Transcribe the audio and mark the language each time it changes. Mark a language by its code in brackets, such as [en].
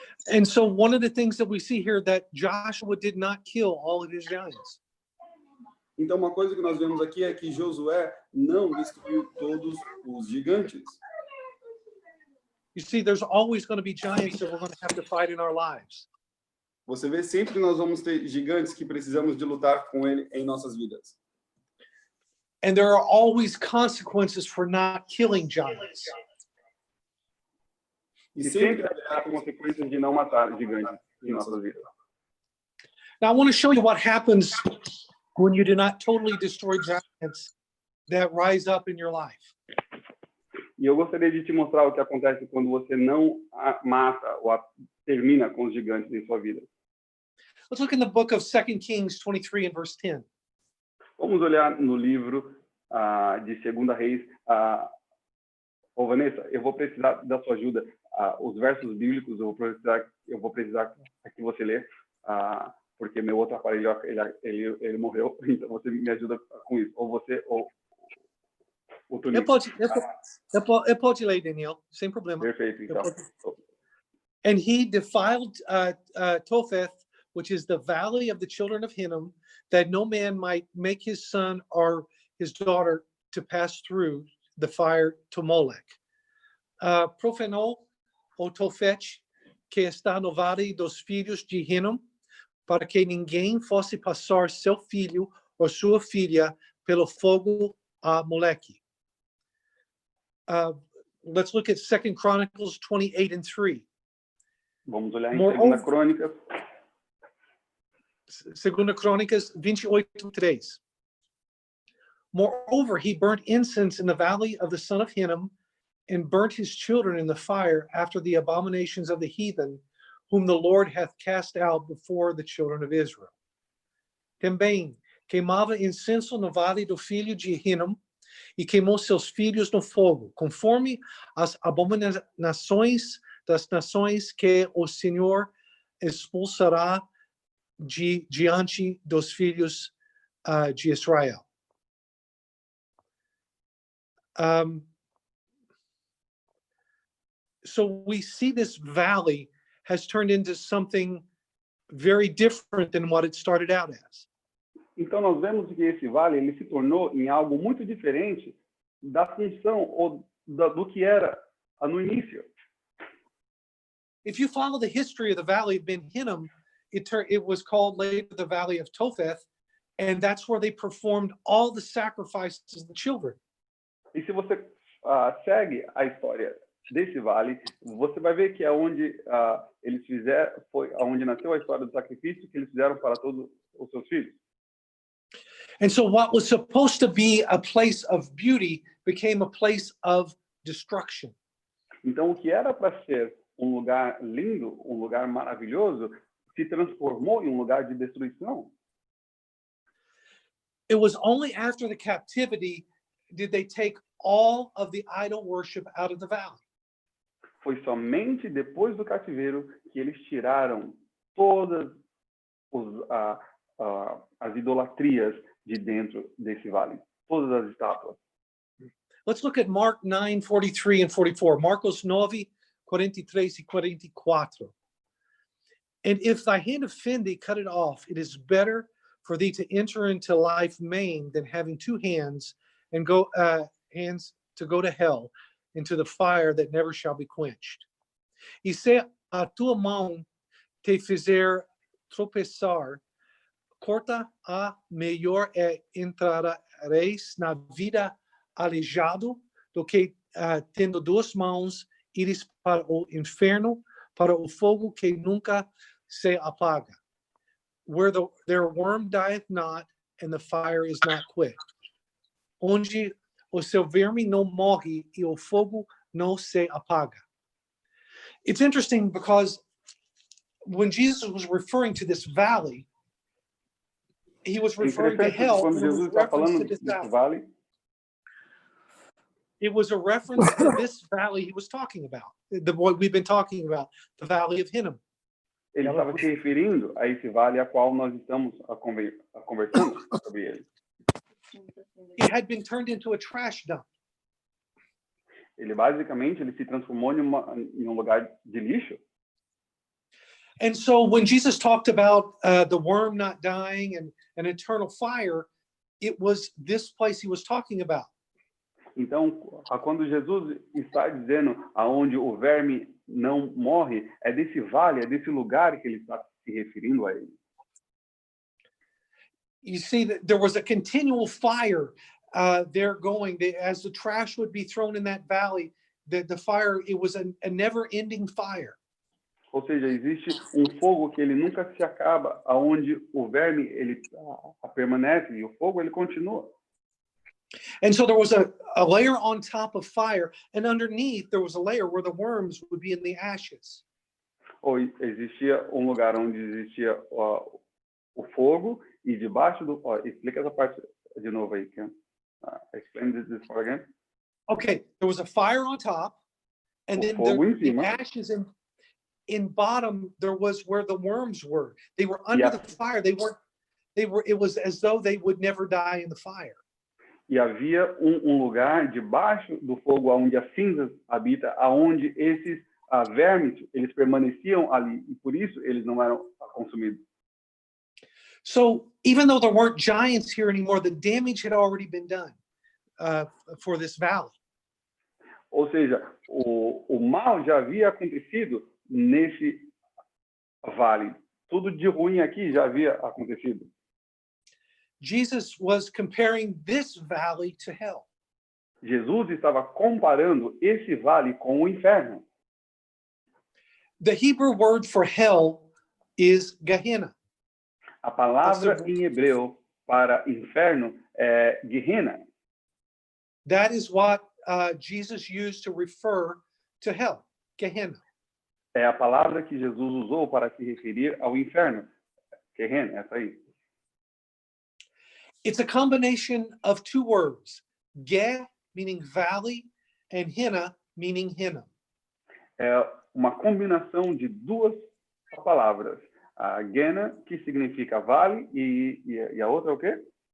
[en] And so one of the things that we see here that Joshua did not kill all of his giants. [pt] Então uma coisa que nós vemos aqui é que Josué não destruiu todos os gigantes. [en] You see, there's always going to be giants that we're going to have to fight in our lives. [pt] Você vê, sempre nós vamos ter gigantes que precisamos de lutar com ele em nossas vidas. [en] And there are always consequences for not killing giants. [pt] E sempre haverá consequências de não matar gigantes em nossas vidas. [en] Now I want to show you what happens when you do not totally destroy giants that rise up in your life. [pt] E eu gostaria de te mostrar o que acontece quando você não mata ou termina com os gigantes em sua vida. [en] Let's look in the book of 2 Kings 23 and verse 10. [pt] Vamos olhar no livro de 2 Reis. Vanessa, eu vou precisar da sua ajuda. Os versos bíblicos eu vou precisar que você lê, porque meu outro aparelho ele morreu, então você me ajuda com isso. Ou você ou o Tony. Eu posso ler, Daniel, sem problema. Perfeito, então. [en] And he defiled Topheth, which is the valley of the children of Hinnom, that no man might make his son or his daughter to pass through the fire to Molech. [pt] Profanou o Topheth, que está no vale dos filhos de Hinnom, para que ninguém fosse passar seu filho ou sua filha pelo fogo a Moleque. [en] Let's look at 2 Chronicles 28:3. [pt] Vamos olhar em 2 Crônicas. 2 Crônicas 28:3. [en] Moreover, he burnt incense in the valley of the son of Hinnom, and burnt his children in the fire after the abominations of the heathen, whom the Lord hath cast out before the children of Israel. [pt] Também queimava incenso no vale do filho de Hinnom, e queimou seus filhos no fogo, conforme as abominações das nações que o Senhor expulsará diante dos filhos de Israel. [en] So we see this valley has turned into something very different than what it started out as. [pt] Então nós vemos que esse vale ele se tornou em algo muito diferente da função ou do que era no início. [en] If you follow the history of the valley of Ben Hinnom, it was called later the Valley of Topheth, and that's where they performed all the sacrifices of the children. [pt] E se você segue a história desse vale, você vai ver que é onde eles fizeram, foi onde nasceu a história do sacrifício que eles fizeram para todos os seus filhos. [en] And so what was supposed to be a place of beauty became a place of destruction. [pt] Então o que era para ser um lugar lindo, um lugar maravilhoso, se transformou em um lugar de destruição. [en] It was only after the captivity did they take all of the idol worship out of the valley. [pt] Foi somente depois do cativeiro que eles tiraram todas as idolatrias de dentro desse vale, todas as estátuas. [en] Let's look at Mark 9:43 and 44. [pt] Marcos 9:43 e 44. [en] And if thy hand offend thee, cut it off. It is better for thee to enter into life maimed than having two hands and hands to go to hell, into the fire that never shall be quenched. [pt] E se a tua mão te fizer tropeçar, corta a, melhor é entrareis na vida aleijado do que tendo duas mãos ires para o inferno, para o fogo que nunca se apaga, [en] where their worm dieth not and the fire is not quit, [pt] onde o seu verme não morre e o fogo não se apaga. [en] It's interesting because when Jesus was referring to this valley, he was referring to hell. [pt] Quando Jesus está falando desse vale, [en] it was a reference to this valley he was talking about, what we've been talking about, the Valley of Hinnom. [pt] Ele estava se referindo a esse vale a qual nós estamos conversando sobre ele. [en] It had been turned into a trash dump. [pt] Ele basicamente se transformou em lugar de lixo. [en] And so when Jesus talked about the worm not dying and an eternal fire, it was this place he was talking about. [pt] Então, quando Jesus está dizendo aonde o verme não morre, é desse vale, é desse lugar que ele está se referindo a ele. [en] You see that there was a continual fire there going. As the trash would be thrown in that valley, the fire, it was a never-ending fire. [pt] Ou seja, existe fogo que ele nunca se acaba, aonde o verme ele permanece e o fogo ele continua. [en] And so there was a layer on top of fire, and underneath there was a layer where the worms would be in the ashes. [pt] Ou existia lugar onde existia o fogo e debaixo do... explica essa parte de novo aí, Ken. [en] Explain this part again. Okay, there was a fire on top, and then the ashes in bottom, there was where the worms were. They were under the fire. It was as though they would never die in the fire. [pt] E havia lugar debaixo do fogo onde as cinzas habitam, aonde esses vermes, eles permaneciam ali e por isso eles não eram consumidos. So even though there weren't giants here anymore, the damage had already been done for this valley. Ou seja, o mal já havia acontecido nesse vale. Tudo de ruim aqui já havia acontecido. [en] Jesus was comparing this valley to hell. [pt] Jesus estava comparando esse vale com o inferno. [en] The Hebrew word for hell is Gehenna. [pt] A palavra em hebreu para inferno é Gehenna. [en] That is what Jesus used to refer to hell, Gehenna. [pt] É a palavra que Jesus usou para se referir ao inferno. Gehenna, essa aí. [en] It's a combination of two words, Ge, meaning valley, and Henna, meaning Hinnom. [pt] É uma combinação de duas palavras. A Gena, que significa vale, e a outra é o quê?